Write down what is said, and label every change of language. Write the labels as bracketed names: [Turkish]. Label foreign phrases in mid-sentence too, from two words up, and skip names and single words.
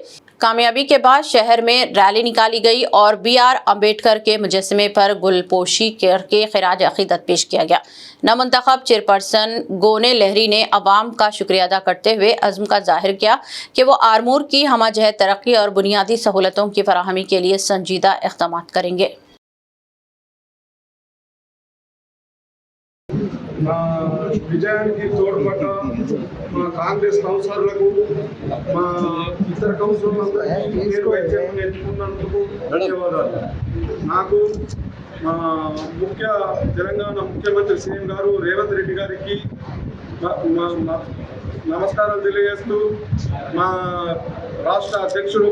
[Urdu] کامیابی کے بعد شہر میں ریلی نکالی گئی اور BR امبیڈکر کے مجسمے پر گل پوشی کر کے خراج عقیدت پیش کیا گیا۔ نامنتخب چیئرپرسن گونے لہری نے عوام کا شکریہ ادا کرتے ہوئے عزم کا ظاہر کیا کہ وہ آرمور کی ہمہ جہت ترقی اور بنیادی سہولتوں کی فراہمی کے لیے سنجیدہ اقدامات کریں گے۔ [Telugu] మా విజయానికి తోడ్పడ్డ మా కాంగ్రెస్ కౌన్సిలర్లకు, మా ఇతర కౌన్సిలర్లందరికీ నేను వైద్యం ఎంచుకున్నందుకు ధన్యవాదాలు। నాకు మా తెలంగాణ ముఖ్యమంత్రి సీఎం గారు రేవంత్ రెడ్డి గారికి నమస్కారాలు తెలియజేస్తూ, మా రాష్ట్ర అధ్యక్షుడు